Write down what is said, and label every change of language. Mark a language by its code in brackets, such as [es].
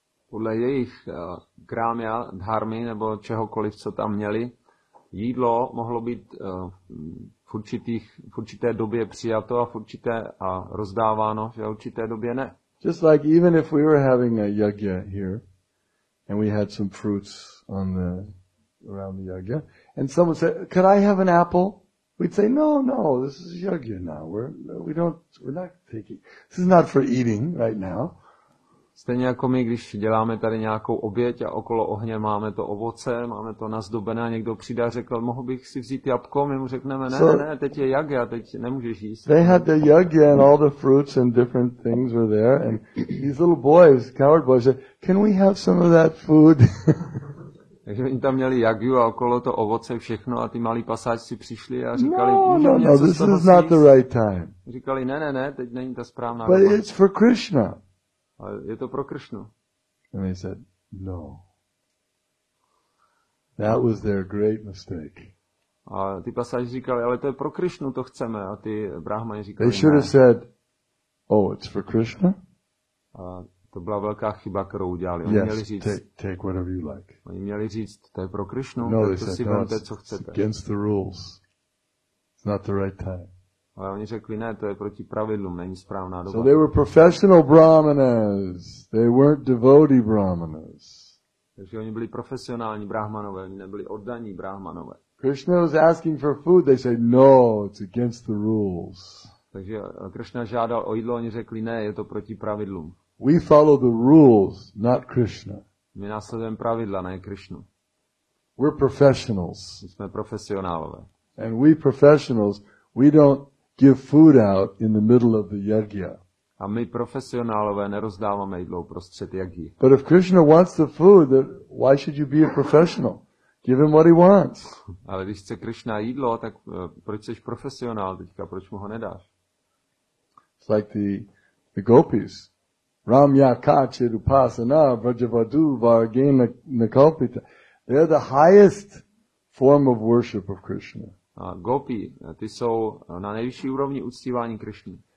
[cs] Podle jejich grámia, dharmy nebo čehokoliv, co tam měli, jídlo mohlo být v určité době přijato a v určité a rozdáváno, že v určité době ne. [en] Just like even if we were having a yajna here, and we had some fruits around the yajna, and someone said, "Could I have an apple?" We'd say, "No, this is yajna now. We're not taking. This is not for eating right now." [cs] Stejně jako my, když děláme tady nějakou oběť a okolo ohně máme to ovoce, máme to nazdobené a někdo přijde a řekl, mohl bych si vzít jabko, my mu řekneme, ne, teď je yajna, teď nemůžeš jíst. [en] They had the yajna and all the fruits and different things were there, and these little boys, coward boys, said, "Can we have some of that food?" [cs] Takže oni tam měli jagju a okolo to ovoce všechno a ty malí pasáčci přišli a říkali, [en] no, this is not the right time. [cs] Říkali, ne, teď není ta správná doba. [en] But it's for Krishna. [cs] Ale je to pro Krishnu. [en] And they said, no. That was their great mistake. [cs] A ty pasáči říkali, ale to je pro Krishnu, to chceme. A ty brahmani říkali, [en] they should have said, oh, it's for Krishna? [cs] A to byla velká chyba, kterou udělali. Oni měli říct, [en] take whatever you like. [cs] Oni měli říct, to je pro Krishnu, no, tak to si vemte, co chcete. [en] It's against the rules. It's not the right time. [cs] Ale oni řekli, ne, to je proti pravidlům, není správná doba. [en] So they were professional brahmanas. They weren't devotee brahmanas. [cs] Takže oni byli profesionální brahmanové, oni nebyli oddaní brahmanové. [en] Krishna was asking for food. They said, no, it's against the rules. [cs] Takže Krishna žádal o jídlo, oni řekli, ne, je to proti pravidlům. [en] We follow the rules, not Krishna. [cs] My následujeme pravidla, ne Krishnu. [en] We're professionals. [cs] My jsme profesionálové. [en] And we professionals, we don't give food out in the middle of the yajna. [cs] A my profesionálové nerozdáváme jídlo prostřed jaggy. [en] But if Krishna wants the food, why should you be a professional? Give him what he wants. [cs] Ale když chce Krishna jídlo, tak proč jsi profesionál teďka, proč mu ho nedáš? [en] It's like the gopis. [sa] Ramya kache upasana vrajavadu vargena nakalpita. [en] They're the highest form of worship of Krishna. [cs] A gopi, ty jsou na nejvyšší úrovni uctívání Krishny.